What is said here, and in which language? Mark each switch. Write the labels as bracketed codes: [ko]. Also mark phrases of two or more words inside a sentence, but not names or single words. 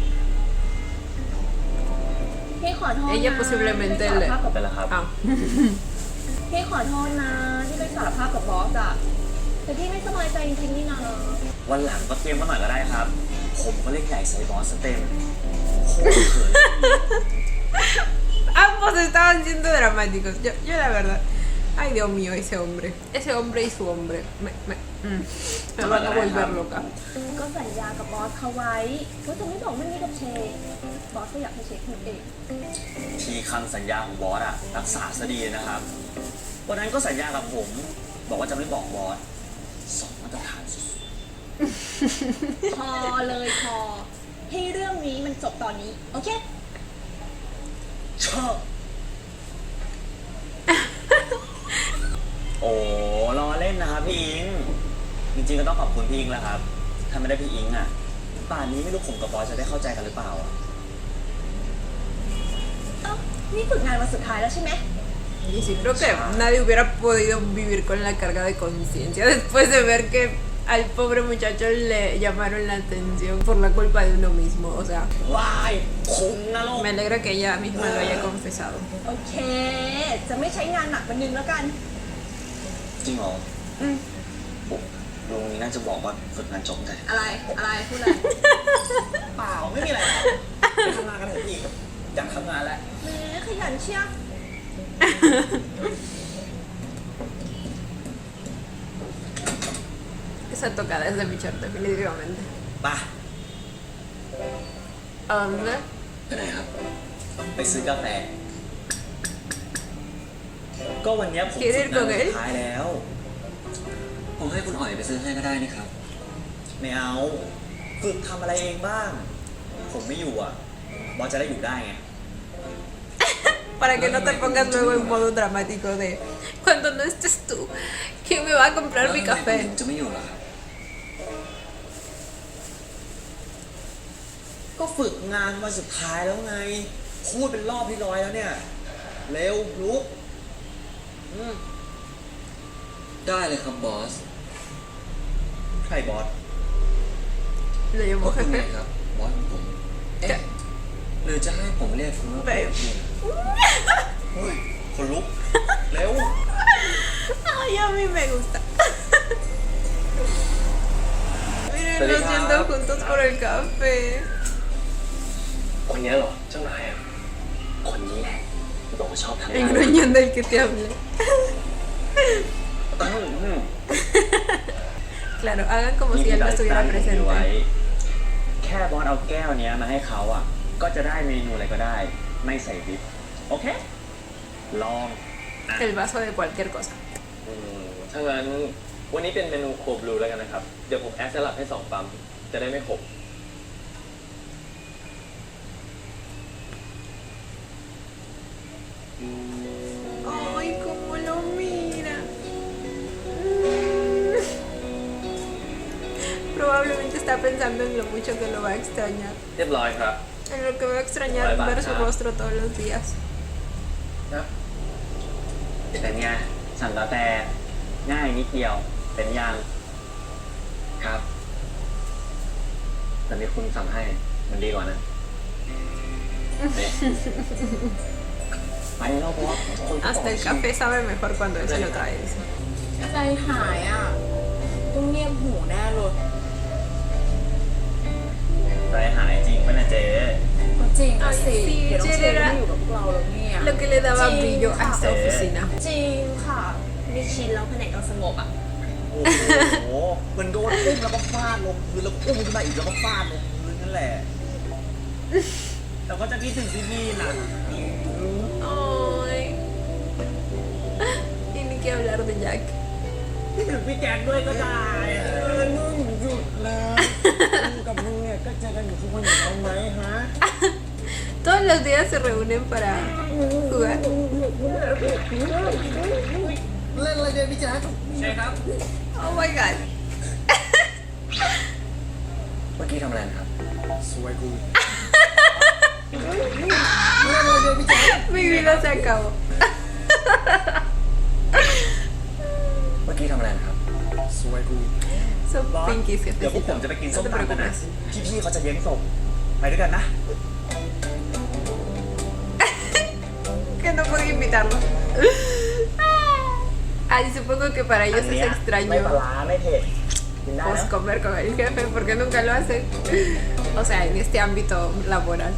[th] พี่ขอโทษนะ [es] Ella posiblemente [th] ที่ [es] le. [th] ไปสารภาพกับ ไปแล้วครับ Ah. พี่ขอโทษนะที่ไปสารภาพกับบอสอะแต่พี่ไม่สบายใจจริงๆนี่นะ วันหลังก็เตรียมมาหน่อยก็ได้ครับ ผมก็เล่นใหญ่ใส่บอสเต็มโคตรเขิน [es] Ambos estaban siendo dramáticos. Yo la verdad. Ay, Dios mío, ese hombre. Ese hombre y su hombre. Me van a volver loca. [th] ก็สัญญากับบอสเขาไว้ว่าจะไม่บอกเรื่องนี้กับเชบอสก็อยากให้เชพูดเอง ทีคำสัญญาของบอสอะรักษาซะดีนะครับวันนั้นก็สัญญากับผม บอกว่าจะไม่บอกบอสสองมาตรฐานสุด พอเลยพอให้เรื่องนี้มันจบตอนนี้ โอเค ๆชอบโอ้ล้อเล่นนะครับพี่อิง จริงๆก็ต้องขอบคุณพี่อิงแหละครับ ถ้าไม่ได้พี่อิงอะป่านนี้ไม่รู้ผมกับบอสจะได้เข้าใจกันหรือเปล่าอะ เอ้านี่ฝึกงานวันสุดท้ายแล้วใช่ไหม [es] Y sí, creo que nadie hubiera podido vivir con la carga de conciencia después de ver que al pobre muchacho le llamaron la atención por la culpa de uno mismo. O sea, [th] ว้ายคุ้มนะลูก [es] me alegra que ella misma lo haya confesado. [th] โอเค จะไม่ใช้งานหนักวันนึงแล้วกัน จริงเหรอลุงนี้น่าจะบอกว่าฝึกงานจบแต่ อะไร อะไร พูดอะไร เปล่าไม่มีอะไรครับไปทำงานกันเถอะพี่อยากทำงานแล้ว แหมขยันเชียว [es] Esa tocada es de mi chart, definitivamente. [th] ไป [es] ¿A dónde? [th] ไปไหนครับ ไปซื้อกาแฟ ก็วันเนี้ยผมฝึกงานวันสุดท้ายแล้ว ผมให้คุณอ๋อยไปซื้อให้ก็ได้นี่ครับ ไม่เอา ฝึกทำอะไรเองบ้าง ผมไม่อยู่อ่ะ บอสจะได้อยู่ได้ไง [es] Para que no te pongas luego en modo dramático de cuando no estés tú, ¿quién me va a comprar mi [th] แล้วทำไม [es] café? [th] ผมจะไม่อยู่ล่ะครับ ก็ฝึกงานวันสุดท้ายแล้วไง พูดเป็นรอบที่ร้อยแล้วเนี่ย เร็วลุกได้เลยครับบอส ใครบอส [es] Le llamo [th] คุณไง [es] jefe. [th] ครับ บอสของผม เอ๊ะ หรือจะให้ผมเรียกคุณว่า แบบ เฮ้ยคนลุก เร็ว [es] Ay, a mí me gusta. Miren, Feliz los yendo Navidad. juntos por el café. [th] คนนี้เหรอ เจ้านายอ่ะ คนนี้แหละบอกว่าชอบทำงาน [es] El gruñón del que te hablé. Claro, hagan como si él no estuviera presente. [th] แค่บอสเอาแก้วเนี้ยมาให้เขาอ่ะ ก็จะได้เมนูอะไรก็ได้ ไม่ใส่วิปโอเค ลอง [es] El vaso de cualquier cosa. [th] ถ้างั้นวันนี้เป็นเมนูโคบลูแล้วกันนะครับ เดี๋ยวผมแอดสลับให้2ปั๊มจะได้ไม่ขบ [es] Ay, cómo lo mira. Probablemente está pensando en lo mucho que lo va a extrañar. [th] เรียบร้อยครับ [es] En lo que va a extrañar [en] Bye, bye. [es] ver su rostro todos los días. [th] เป็นไงสั่งกาแฟง่ายนิดเดียว เป็นยังครับ แต่มีคุณสั่งให้มันดีกว่านะนี่ไปแล้วบอสคนก็บอก [es] Hasta el café sabe mejor cuando él se lo trae. Dice. [th] ใจหายอ่ะ ต้องเงียบหูแน่เลย ใจหายจริงป่ะนะเจ๊ ก็จริงอะสิ [es] Ay, sí, [th] เดี๋ยวต้องเช Jerry น [es] era [th] ไม่อยู่กับพวกเราแล้วเนี่ย [es] Lo que le daba Sí, brillo a esta sí. oficina. [th] จริงค่ะนี่ชินแล้วแผนกเราสงบอ่ะ โอ้โหเหมือนโดนอุ้มแล้วก็ฟาดลงพื้นแล้วอุ้มขึ้นมาอีกแล้วก็ฟาดลงพื้นนั่นแหละ แต่ก็จะคิดถึงพี่ๆนะ [es] Ay. Y ni que hablar de Jack. [th] คิดถึงพี่แจ็คด้วยก็ได้มึงหยุดเลยมึงกับมึงเนี่ยก็เจอกันอยู่ทุกวันอยู่แล้วไหมฮะ [es] Todos los días se reúnen para jugar. [th] เล่นอะไรเดี๋ยวพี่แจ็คใช่ครับ [en] Oh my god. [th] เมื่อกี้ทำอะไรนะครับ สวยกู [es] Mi vida se acabó. [th] เมื่อกี้ทำอะไรนะครับ สวยกู [es] Son pinkies que [th] เดี๋ยวพวกผมจะไปกินส้มตำกันนะ พี่ๆเขาจะเลี้ยงส่งไปด้วยกันนะ [es] Que no puedo invitarlo. Ay, supongo que para [th] อั [es] ellos [th] น [es] es [th] เนี้ย [es] extraño [th] ไม่ปลาร้าไม่เผ็ดกินได้ [es] pues [th] นะ [es] comer con el jefe porque nunca lo hacen. O sea, en este ámbito laboral.